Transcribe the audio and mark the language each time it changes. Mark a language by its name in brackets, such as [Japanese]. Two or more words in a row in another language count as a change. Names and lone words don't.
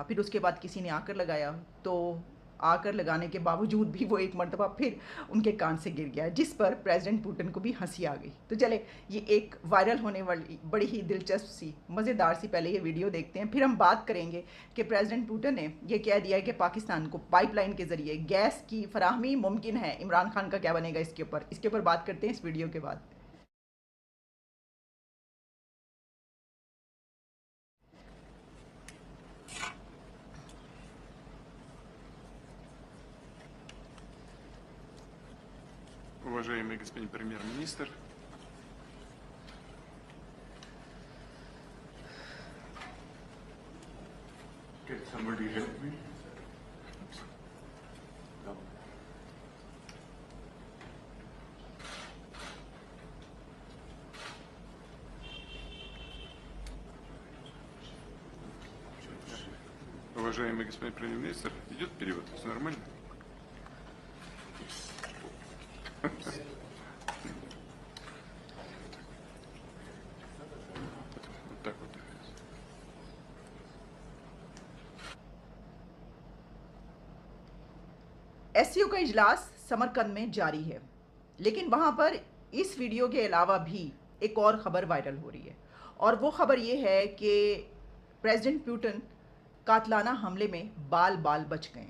[Hindi] फिर उसके बाद किसी ने आकर लगाया, तो आकर लगाने के बावजूद भी वो एक मरतबा फिर उनके कान से गिर गया, जिस पर प्रेसिडेंट पुतिन को भी हंसी आ गई। तो चले, ये एक वायरल होने वाली बड़ी ही दिलचस्प सी मज़ेदार सी पहले ये वीडियो देखते हैं, फिर हम बात करेंगे कि प्रेसिडेंट पुतिन ने यह कह दिया है कि पाकिस्तान को पाइपलाइन के ज़रिए गैस की फराहमी मुमकिन है। इमरान खान का क्या बनेगा इसके ऊपर बात करते हैं इस वीडियो के बाद। [Russian] Уважаемый господин премьер-министр, [English] can somebody help me? [Russian] Уважаемый господин премьер-министр, идет перевод? Все нормально? Вот так вот. [Hindi] SCO का इजलास समरकंद में जारी है, लेकिन वहाँ पर इस वीडियो के अलावा भी एक और ख़बर वायरल हो रही है, और वो ख़बर ये है कि प्रेसिडेंट पुतिन कातलाना हमले में बाल बाल बच गए हैं।